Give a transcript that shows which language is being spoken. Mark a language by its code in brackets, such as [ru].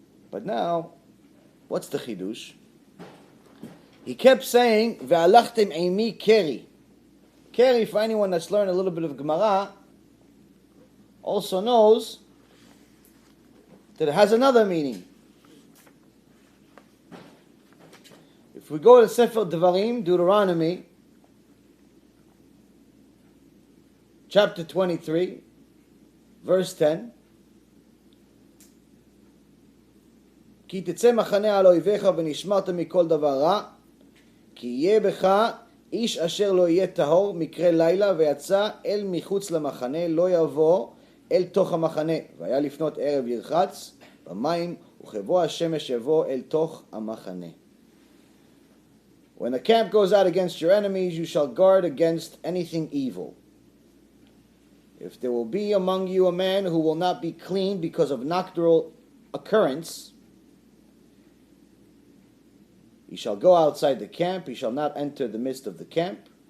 [en] But now, what's the chidush? He kept saying, "Ve'alachtem eimi keri." Keri, for anyone that's learned a little bit of Gemara, also knows that it has another meaning. If we go to Sefer Devarim, Deuteronomy, chapter 23, verse 10, [he] כי תצא מחנה על אויביך ונשמרת מכל דבר רע, כי יהיה בך איש אשר לא יהיה טהור מקרה לילה ויצא אל מחוץ למחנה, לא יבוא אל תוך המחנה. והיה לפנות ערב ירחץ במים, וכבוא השמש יבוא אל תוך המחנה. [en] When the camp goes out against your enemies, you shall guard against anything evil. If there will be among you a man who will not be clean because of nocturnal occurrence, he shall go outside the camp, he shall not enter the midst of the camp.